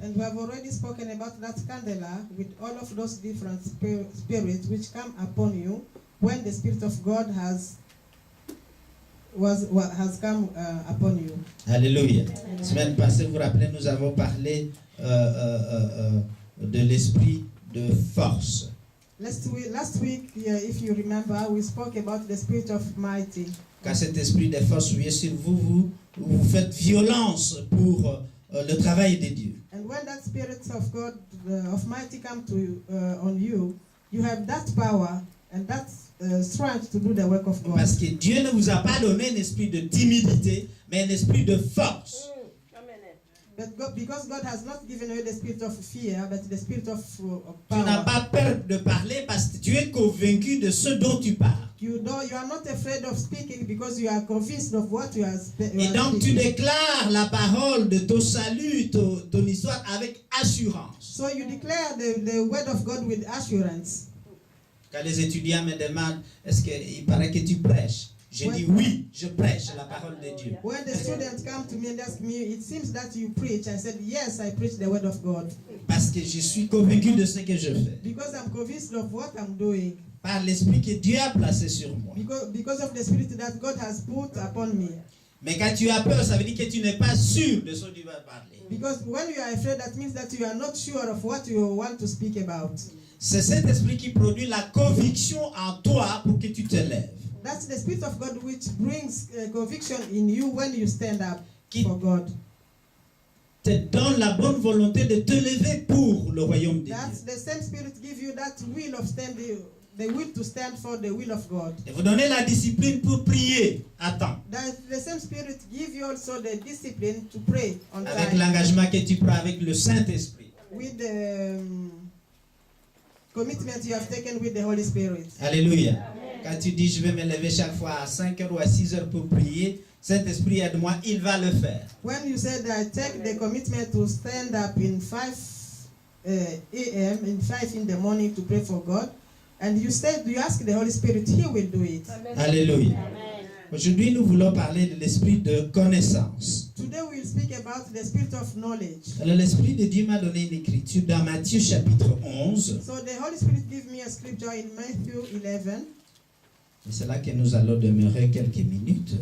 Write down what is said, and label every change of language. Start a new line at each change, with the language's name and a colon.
English: And we have already spoken about that candela with all of those different spirits which come upon you when the Spirit of God has come upon you. Alléluia.
French: La semaine passée, vous vous rappelez, nous avons parlé de l'esprit de force.
English: Last week, if you remember, we spoke about the spirit of mighty.
French: Quand cet esprit de force vient sur vous, vous faites violence pour le travail de Dieu.
English: And when that spirit of God, of mighty, come to on you, you have that power and that strength to do the work of God.
French: Parce que Dieu ne vous a pas donné un esprit de timidité, mais un esprit de force.
English: But because God has not given you the spirit of fear, but the spirit of
French: Tu n'as
English: power.
French: pas peur de parler parce que tu es convaincu de ce dont tu parles.
English: You are not afraid of speaking because you are convinced of what you are
French: Et donc tu
English: speaking.
French: déclares la parole de ton salut, ton histoire avec assurance.
English: So you declare the word of God with assurance.
French: Quand les étudiants me demandent, est-ce qu'il paraît que tu prêches? Je dis oui, je prêche la parole de Dieu.
English: When the students come to me and ask me, it seems that you preach. I said, yes, I preach the word of God.
French: Parce que je suis convaincu de ce que je fais.
English: Because I'm convinced of what I'm doing.
French: Par l'esprit que Dieu a placé sur moi.
English: Because of the spirit that God has put upon me.
French: Mais quand tu as peur, ça veut dire que tu n'es pas sûr de ce que tu vas parler.
English: Because when you are afraid, that means that you are not sure of what you want to speak about.
French: C'est cet esprit qui produit la conviction en toi pour que tu te lèves.
English: That's the spirit of God which brings conviction in you when you stand up
French: Qui
English: for God.
French: te donne la bonne volonté de te lever pour le royaume de Dieu.
English: That's the same spirit give you that will of standing, the will to stand for the will of God.
French: Et vous donnez la discipline pour prier à temps.
English: That the same spirit give you also the discipline to pray on
French: Avec
English: time
French: l'engagement que tu prends avec le Saint-Esprit.
English: with the commitment you have taken with the Holy Spirit. Alléluia.
French: Quand tu dis je vais me lever chaque fois à 5 heures ou à 6 heures pour prier, Saint-Esprit aide-moi, il va le faire.
English: When you said I take the commitment to stand up in 5 a.m. in 5 in the morning to pray for God, and you ask the Holy Spirit, He will do it. Alléluia.
French: Aujourd'hui, nous voulons parler de l'esprit de connaissance.
English: Today we will speak about the spirit of knowledge.
French: Alors, l'Esprit de Dieu m'a donné une écriture dans Matthieu chapitre 11.
English: So the Holy Spirit gave me a scripture in Matthew 11.
French: Et c'est là que nous allons demeurer quelques minutes.